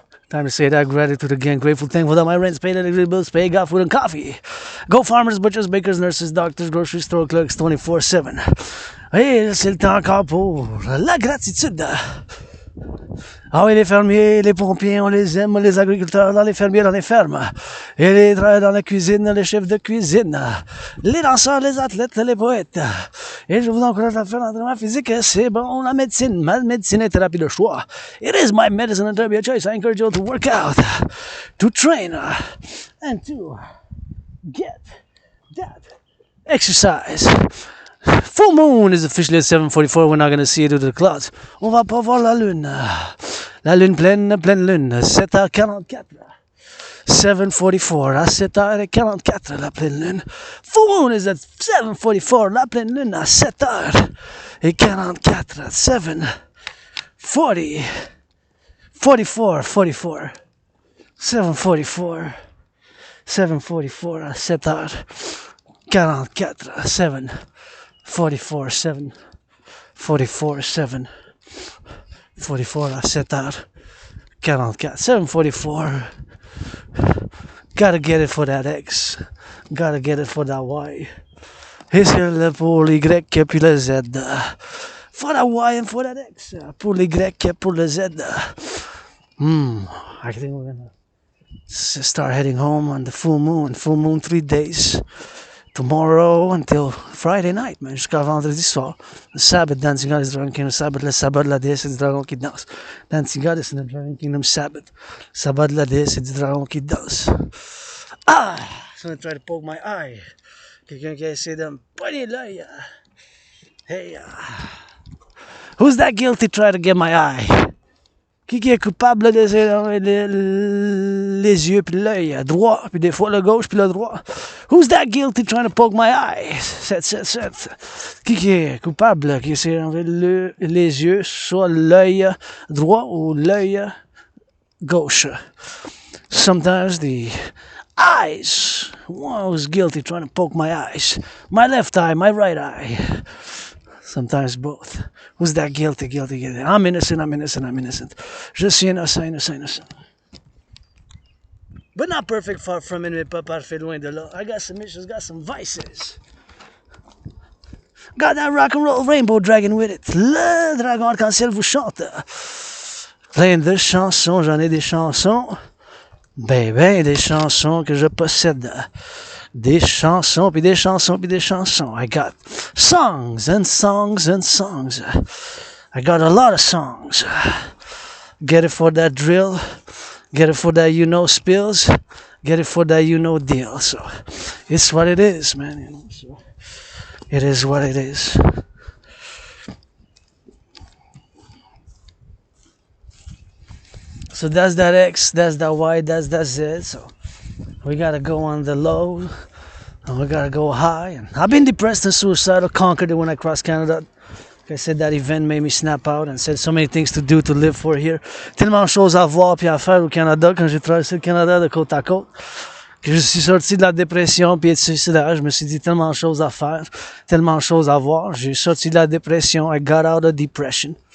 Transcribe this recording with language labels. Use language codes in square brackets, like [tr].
[en] Time to say that gratitude again. Grateful, thankful that my rent's paid, electricity bills paid, got food and coffee. Go farmers, butchers, bakers, nurses, doctors, grocery store clerks, 24/7. [fr] Et c'est le temps encore pour la gratitude. Ah oui, les fermiers, les pompiers, on les aime, les agriculteurs, dans les fermiers, dans les fermes. Et les travailleurs dans la cuisine, les chefs de cuisine. Les danseurs, les athlètes, les poètes. Et je vous encourage à faire l'entraînement physique, c'est bon, la médecine. Ma médecine est thérapie de choix. [en] It is my medicine and therapy of choice. I encourage you to work out, to train, and to get that exercise. Full moon is officially at 7:44. We're not going to see it due to the clouds. [fr] On va pas voir la lune. La lune pleine lune. 7h44. 7:44 à 7h44 la pleine lune. [en] Full moon is at 7:44. [fr] La pleine lune à 7h44. [en] 7:40. 44. 7:44. [fr] 7:44 à 7h44. 7:44, 7:44 à 7h44. [en] 7:44. Gotta get it for that X. Gotta get it for that Y. [fr] Et c'est le pour les Y puis le Z. [en] For that Y and for that X. [fr] Pour les Y pour le Z. [en] I think we're gonna start heading home on the full moon. Full moon 3 days. Tomorrow until Friday night, man, [fr] jusqu'à vendredi soir. [en] Le Sabbath, Dancing God is the Dragon Kingdom Sabbath. [fr] Le sabbat de la déesse, c'est du dragon qui danse. [en] Dancing God is the Dragon Kingdom Sabbath. [fr] Le sabbat de la déesse, c'est du dragon qui danse. Ah! [en] Someone tried to poke my eye. [fr] Quelqu'un qui a essayé de me poigner l'œil. [en] Hey, who's that guilty trying to get my eye? [fr] Qui est coupable d'essayer d'enlever les yeux puis l'œil droit, puis des fois le gauche puis le droit? [en] Who's that guilty trying to poke my eye? [fr] Cette. Qui est coupable qui essaie d'enlever les yeux, soit l'œil droit ou l'œil gauche? [en] Sometimes the eyes. One who's guilty trying to poke my eyes. My left eye, my right eye. Sometimes both. Who's that guilty? I'm innocent. [fr] Je suis innocent. [en] But not perfect, far from it, [fr] mais pas parfait, loin de là. [en] I got some issues, got some vices. Got that rock and roll rainbow dragon with it. [fr] Le dragon arc-en-ciel vous chante. Plein de chansons, j'en ai des chansons. Ben, des chansons que je possède. Des chansons, puis des chansons, puis des chansons. [en] I got songs and songs and songs. I got a lot of songs. Get it for that drill. Get it for that you know spills. Get it for that you know deal. So it's what it is, man. You know, so it is what it is. So that's that X, that's that Y, that's that Z. So we gotta go on the low and we gotta go high. And I've been depressed and suicidal, conquered it when I crossed Canada. Like I said, that event made me snap out and said so many things to do, to live for here. [fr] Tellement de choses à voir puis à faire au Canada quand j'ai traversé le Canada de côte à côte. Que je suis sorti de la dépression puis de suicidaire. Je me suis dit tellement de choses à faire, tellement de choses à voir. J'ai sorti de la dépression. [en] I got out of depression.